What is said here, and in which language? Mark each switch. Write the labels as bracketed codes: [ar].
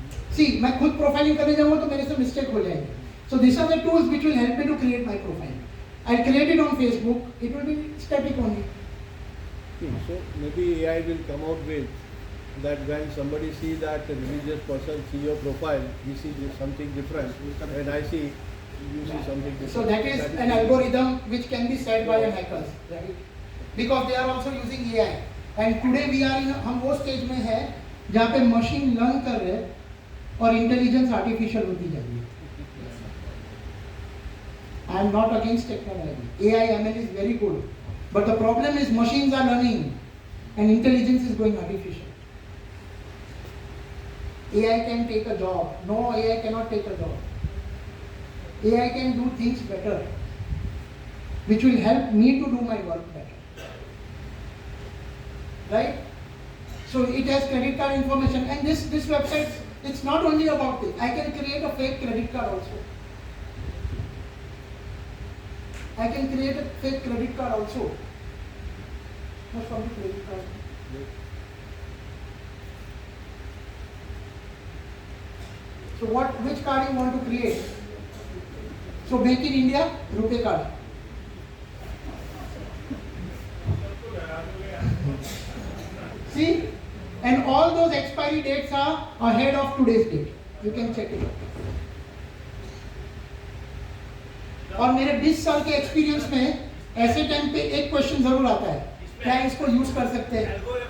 [hi] See, मैं खुद profiling करने जाऊँगा तो मेरे से mistake हो जाएगी. [en] So these are the tools which will help me to create my profile. I'll create it on Facebook. It will be static only. so maybe AI will come out with that when somebody sees that a religious person see your profile, he sees something different, and I see you see something different. So that is an algorithm which can be set by a hackers, right? Because they are also using AI. And today we are in [hi] हम वो stage में है जहाँ पे machine learn कर रहे हैं और intelligence artificial होती जा रही है. [en] I am not against technology. AI, ML is very good. But the problem is machines are learning and intelligence is going artificial. AI can take a job. No, AI cannot take a job. AI can do things better, which will help me to do my work better. Right? So it has credit card information, and this website, it's not only about it. I can create a fake credit card also. I can create a fake credit card also. Most from the credit card. So which card you want to create? So make in India, RuPay card. See? And all those expiry dates are ahead of today's date. You can check it out. [hi] और मेरे 20 साल के experience में ऐसे time पे एक question जरूर आता है, क्या इसको यूज कर सकते हैं?